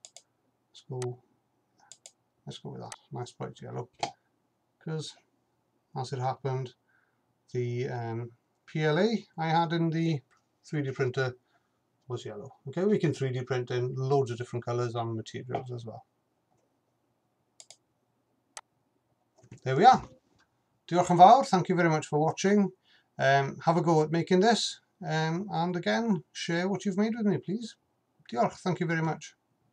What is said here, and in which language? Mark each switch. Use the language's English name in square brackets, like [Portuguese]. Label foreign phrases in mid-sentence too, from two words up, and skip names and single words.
[English] Let's go with that, nice bright yellow, because as it happened, the PLA I had in the 3D printer was yellow. Okay, we can 3D print in loads of different colours and materials as well. There we are. [Welsh] Diolch yn fawr, [English] thank you very much for watching. Have a go at making this, and again, share what you've made with me, please. Diolch, thank you very much.